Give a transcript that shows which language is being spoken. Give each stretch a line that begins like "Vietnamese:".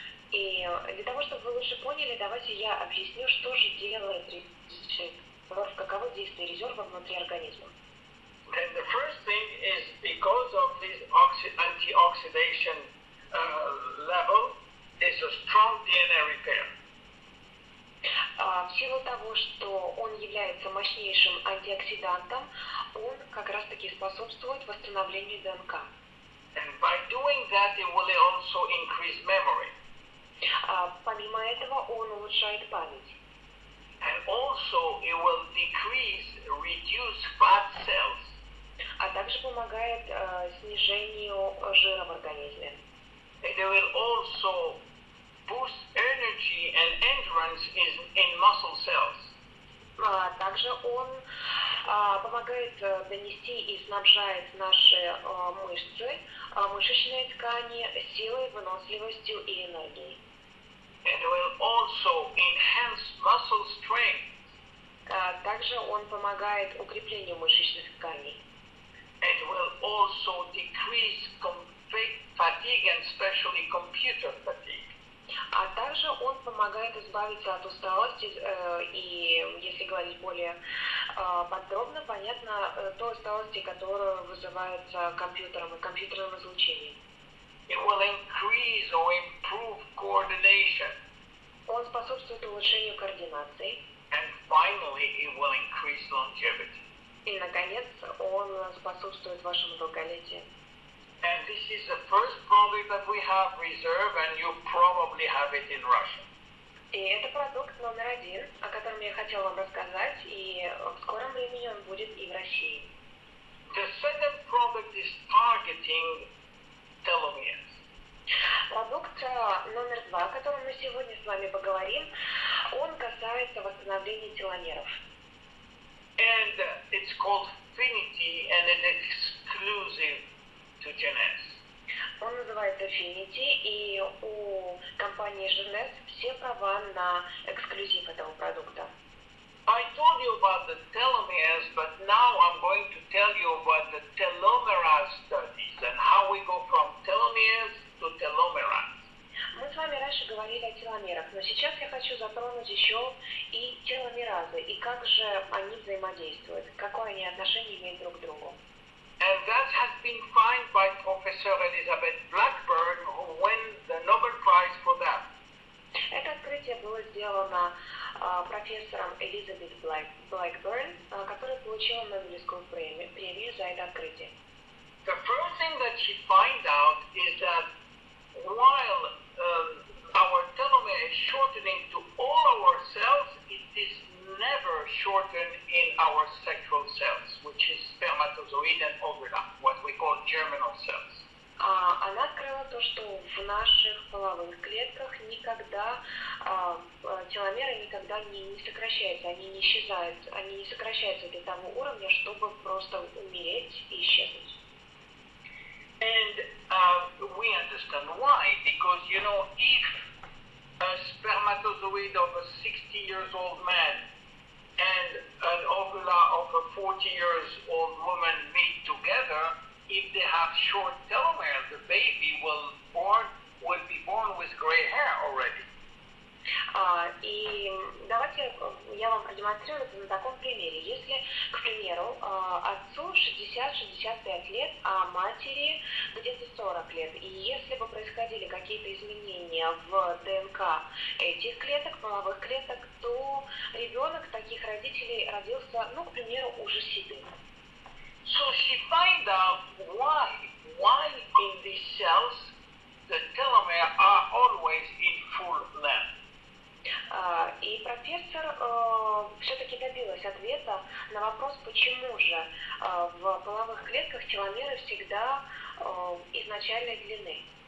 Russian: И для того, чтобы вы лучше поняли, давайте я объясню, что же делает резерв, каково действие резерва внутри организма.
English: And the first thing is because of this antioxidation level, there's a strong DNA repair.
Russian: В силу того, что он является мощнейшим антиоксидантом, он как раз-таки способствует восстановлению ДНК.
English: And by doing that, it will also increase memory.
Russian: Помимо этого, он улучшает память.
English: And also, it will reduce fat cells.
Russian: А также помогает снижению жира в организме.
English: And it will also boost energy and endurance in muscle cells.
Russian: Также он помогает донести и снабжает наши мышцы, мышечные ткани силой, выносливостью и энергией.
English: And will also enhance muscle strength.
Russian: Также он помогает укреплению мышечных тканей.
English: And will also decrease fatigue and especially computer fatigue.
Russian: А также он помогает избавиться от усталости и, если говорить более подробно, понятно, той усталости, которая вызывается компьютером и компьютерным излучением.
English: It will increase or improve coordination.
Russian: Он способствует улучшению координации.
English: And finally, it will increase longevity.
Russian: И, наконец, он способствует вашему долголетию.
English: And this is the first product that we have reserved, and you probably have it in Russia.
Russian: И это продукт номер 1, о котором я хотела вам рассказать, и в скором времени он будет и в России.
English: The second product is targeting telomeres.
Russian: Продукт номер 2, о котором мы сегодня с вами поговорим, он касается восстановления теломеров.
English: And it's called Finity, and it's exclusive to JEUNESSE.
Russian: Он называется Finity, и у компании JEUNESSE все права на эксклюзив этого продукта.
English: I told you about the telomeres, but now I'm going to tell you about the telomerase studies and how we go from telomeres to telomerase.
Russian: Мы с вами раньше говорили о теломерах, но сейчас я хочу затронуть еще и теломеразы, и как же они взаимодействуют, какое они отношение имеют друг к другу.
English: And that has been found by Professor Elizabeth Blackburn, who won the Nobel Prize for that.
Russian: Это открытие было сделано профессором Элизабет Блэкберн, которая получила Нобелевскую премию за это открытие.
English: The first thing that she found out is that while our telomere is shortening to all our cells, it is never shortened in our sexual cells, which is spermatozoid and ovula, what we call germinal cells.
Russian: Она открыла то, что в наших половых клетках никогда теломеры никогда не сокращаются, они не исчезают, они не сокращаются до того уровня, чтобы просто умереть и исчезнуть.
English: And we understand why, because if a spermatozoid of a 60 years old man and an ovula of a 40 years old woman meet together, if they have short telomeres, the baby will be born with gray hair already.
Russian: И давайте я вам продемонстрирую это на таком примере. Если, к примеру, отцу 60-65 лет, а матери где-то 40 лет, и если бы происходили какие-то изменения в ДНК этих клеток, половых клеток, то ребенок таких родителей родился, к примеру, уже седым.
English: So she find out why in these cells the telomeres are always in full length.
Russian: И профессор все-таки добилась ответа на вопрос, почему же в половых клетках теломеры всегда изначальной длины.